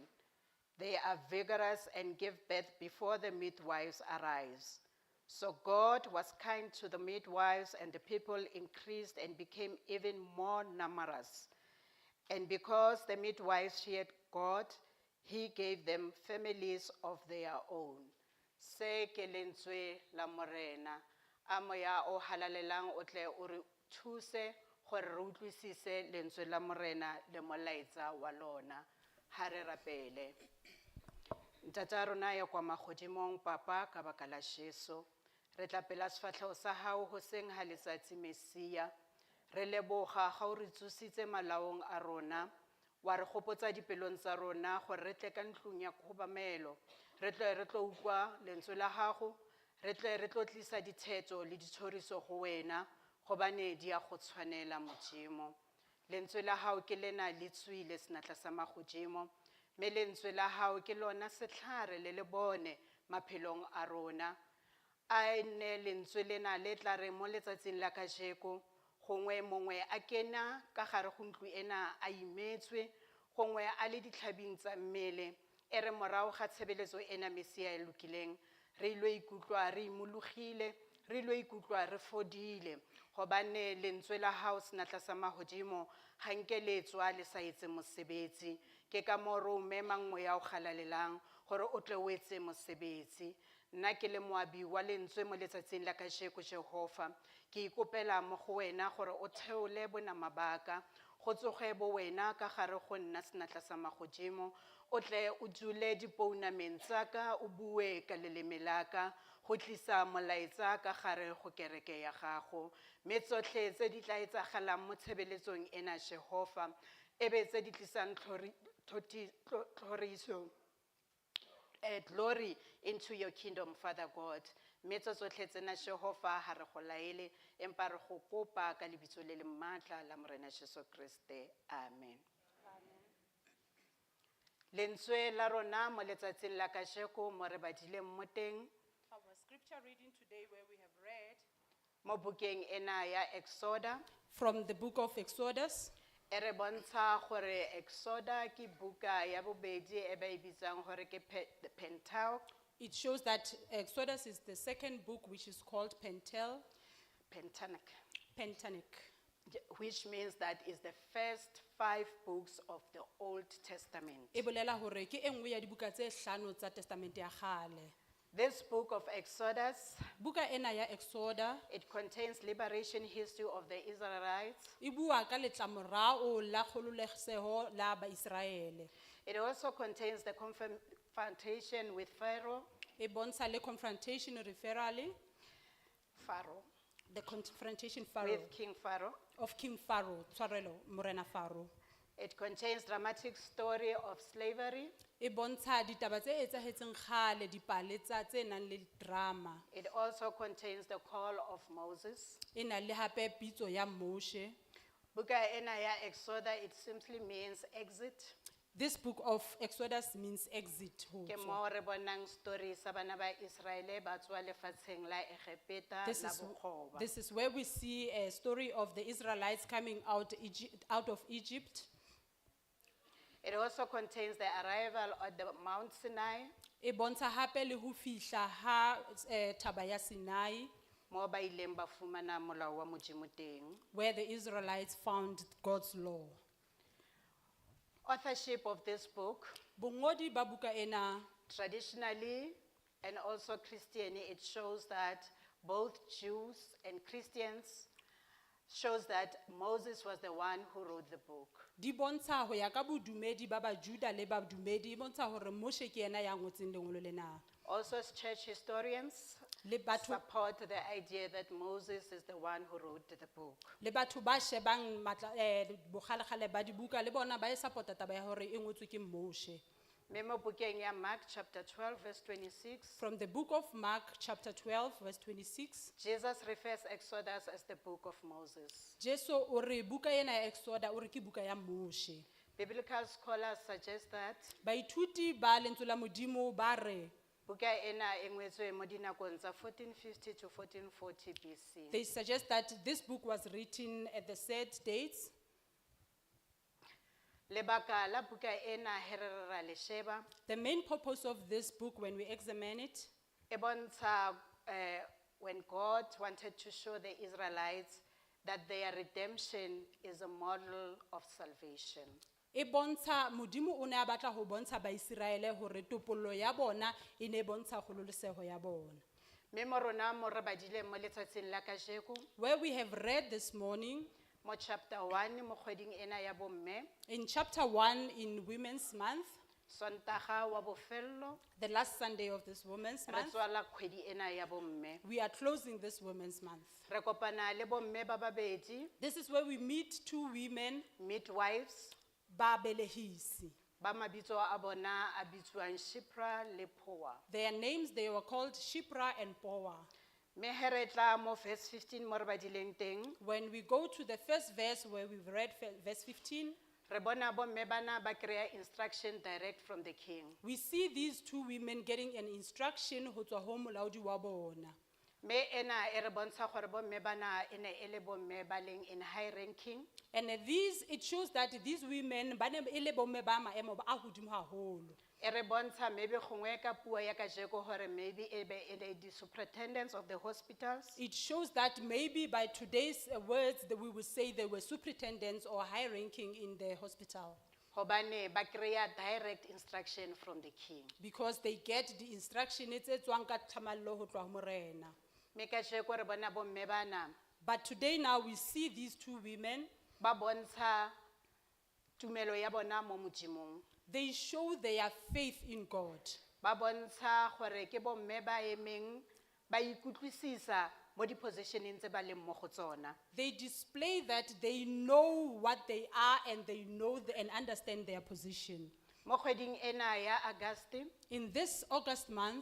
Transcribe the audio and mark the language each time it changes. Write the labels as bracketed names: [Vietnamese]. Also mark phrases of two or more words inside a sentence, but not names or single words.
[English] They are vigorous and give birth before the midwives arise. So God was kind to the midwives, and the people increased and became even more numerous. And because the midwives feared God, he gave them families of their own. [Tswana] Se ke lentswe la morena, a moya o halalelang o tle o re thuse gore re utlwisise lentswe la morena le molaetsa wa lona. [Southern Sotho] Ha re rapele. [Tswana] Ntata rona ya kwa magodimong papa ka baka la Jesu, re tla pela sefatlhego sa hao hoseng ha letsatsi Mesia. Re leboga ga o re tsositse malaong a rona, wa re gopotsa dipelong tsa rona gore re tle ka ntlong ya khobamelo, re tlo utlwa lentswe la gago, re tlo tlisa dithetso le ditshoriso go wena gobane di a go tshwanela Modimo. Lentswe la hao ke lena le tswile senatla sa magodimo, mme lentswe la hao ke lona setlhare le le bone maphelong a rona. A ne lentswe lena le tla re mo letsatsing la kajeko, gongwe mongwe a kena ka gare go ntlo ena a imetswe, gongwe a le ditlhabing tsa mmele, e re morago ga tshebeletso ena Mesia e lokileng, re ilo ikutlwa re imologile, re ilo ikutlwa re fodile, gobane lentswe la hao senatla sa magodimo ga nke le tswa le sa etse mosebetsi. Ke ka moo re o memang moya o galalelang gore o tle o etse mosebetsi. Nna ke le moabi wa lentswe mo letsatsing la kasheko Jehova, ke ikopela mo go wena gore o theole bonama baka, go tsoge bo wena ka gare go nna senatla sa magodimo, o tle o dule dipounameng tsaka, o bue ka leleme laka, go tlisa molaetsa ka gare go kereke ya gago, mme tsotlhe tse di tla etsagalang mo tshebeletsong ena Jehova, ebe tse di tlisang [English] glory into your kingdom, Father God. [Tswana] Metso tsotlhe tsena Jehova ha re go laele, empa re go kopa ka lebitso le le maatla la Morena Jesu Kriste. Amen. Lentswe la rona mo letsatsing la kasheko mo re badileng mo teng, [English] Our scripture reading today where we have read [Tswana] mo bukeng ena ya Exoda, [English] from the book of Exodus. [Tswana] e re bontsha gore Exoda ke buka ya bobedi e ba e bitsang gore ke [English] the Pentateuch. It shows that Exodus is the second book, which is called Pentateuch, Which means that is the first 5 books of the Old Testament. [Southern Sotho] e bolela hore ke e nngwe ya dibuka tse hlano tsa testamente ya kgale. [English] This book of Exodus, [Southern Sotho] Buka ena ya Exoda [English] it contains liberation history of the Israelites. [Southern Sotho] e bua ka letlamorao la kgololesego la Baisraele. [English] It also contains the confrontation with Pharaoh, [Southern Sotho] E bontsha le [English] confrontation referrally, the confrontation with King Pharaoh. of King Pharaoh, [Southern Sotho] tshwarelo Morena Pharaoh. [English] It contains dramatic story of slavery. [Southern Sotho] E bontsha ditaba tse etsahetseng kgale, dipale tse nang le drama. [English] It also contains the call of Moses. [Southern Sotho] E na le hape pitso ya Moshe. [Tswana] Buka ena ya Exoda, [English] it simply means exit. This book of Exodus means exit. [Southern Sotho] ho Ke tswa. [Tswana] mo re bonang story sa bana ba Israele ba tswa lefatsheng la Egepeta la bokgoba. [English] This is where we see a story of the Israelites coming out of Egypt. It also contains the arrival at the Mount Sinai, [Southern Sotho] E bontsha hape le ho fihla ha Thaba ya Sinai, [Tswana] mo ba ileng ba fumana molao wa Modimo teng. [English] where the Israelites found God's law. Authorship of this book, [Southern Sotho] Bongodi ba buka ena, [English] traditionally and also Christian, it shows that both Jews and Christians shows that Moses was the one who wrote the book. [Southern Sotho] di bontsha ho ya ka bodumedi ba Bajuda le badumedi, e bontsha hore Moshe ke yena ya ngotseng lengolo lena. [English] Also, church historians [Southern Sotho] Le batho [English] support the idea that Moses is the one who wrote the book. [Southern Sotho] le batho ba shebang bogale-gale ba dibuka le bona ba e support-a taba ya hore e ngotswe ke Moshe. [Tswana] Memo bukeng ya Mark [English] chapter 12 verse 26, From the book of Mark chapter 12 verse 26, Jesus refers Exodus as the book of Moses. [Southern Sotho] Jesu o re buka ena ya Exoda o re ke buka ya Moshe. [English] Biblical scholars suggest that [Southern Sotho] Baithuti ba lentswe la Modimo ba re [Tswana] buka ena e ngwetswe mo dinakong tsa 1450 to 1440 BC. [English] they suggest that this book was written at the said dates. [Southern Sotho] Lebaka la buka ena he re ra le sheba, [English] The main purpose of this book, when we examine it, [Southern Sotho] e bontsha [English] when God wanted to show the Israelites that their redemption is a model of salvation. [Southern Sotho] e bontsha Modimo o ne a batla ho bontsha Baiseraele hore topollo ya bona e ne bontsha kgololesego ya bona. [Tswana] Mme mo rona mo re badileng mo letsatsing la kajeko, [English] Where we have read this morning, [Tswana] mo chapter 1 mo kgweding ena ya bomme, [English] in chapter 1 in Women's Month, [Southern Sotho] Sontaga wa bofello, [English] the last Sunday of this Women's [Tswana] re [English] Month, [Tswana] tswala kgwedi ena ya bomme. [English] we are closing this Women's Month. [Tswana] Re kopana le bomme ba babedi, [English] This is where we meet two women, midwives, [Southern Sotho] ba belehisi. [Tswana] ba mabitso a bona a bitswang Shipra le Poa. [English] Their names, they were called Shipra and Poa. [Tswana] Mme he re tla mo verse 15 mo re badileng teng, [English] When we go to the first verse where we've read verse 15, [Tswana] re bona bomme bana ba kry-a [English] instruction direct from the king. we see these two women getting an instruction [Southern Sotho] ho tswa ho molaodi wa bona. [Tswana] Mme ena e re bontsha gore bomme bana e ne e le bomme ba leng [English] in high ranking, And it shows that these women, [Southern Sotho] ba ne e le bomme ba maemo a hodimo haholo. [Tswana] e re bontsha maybe gongwe ka puo ya kajeko gore maybe e be e le [English] the superintendents of the hospitals. It shows that maybe by today's words that we would say they were superintendents or high ranking in the hospital. [Southern Sotho] Hobane ba kry-a [English] direct instruction from the king. because they get the instruction [Southern Sotho] tse tswang ka tlhamallo ho tloha ho morena. [Tswana] Mme kasheko re bona bomme bana [English] But today now we see these two women, [Tswana] ba bontsha tumelo ya bona mo Modimong. [English] they show their faith in God. [Tswana] Ba bontsha gore ke bomme ba emeng ba ikutlwisisa mo di-positioneng tse ba leng mo go tsona. [English] They display that they know what they are and they know and understand their position. [Tswana] Mo kgweding ena ya Auguste, [English] In this August month,